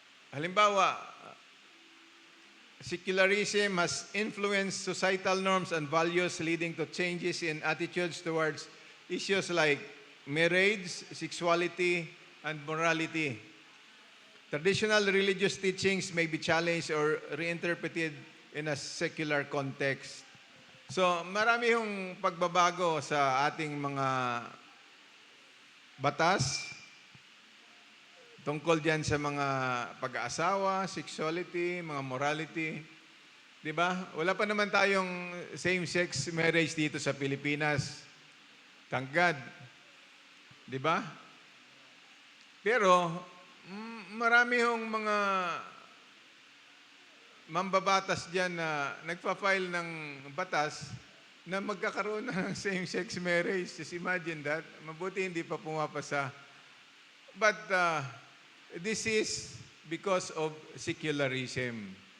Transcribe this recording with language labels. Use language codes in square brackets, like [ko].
[tl] Halimbawa, [en] secularism has influenced societal norms and values leading to changes in attitudes towards issues like marriage, sexuality, and morality. Traditional religious teachings may be challenged or reinterpreted in a secular context. [tl] So, marami yung pagbabago sa ating mga batas tungkol diyan sa mga pag-aasawa, sexuality, mga morality. 'Di ba? Wala pa naman tayong same-sex marriage dito sa Pilipinas. [en] Thank God. [tl] 'Di ba? Pero marami yung mga mambabatas diyan na nagfa-file ng batas na magkakaroon na ng same-sex marriage. [en] Just imagine that. [tl] Mabuti hindi pa pumapasa. [en] But this is because of secularism.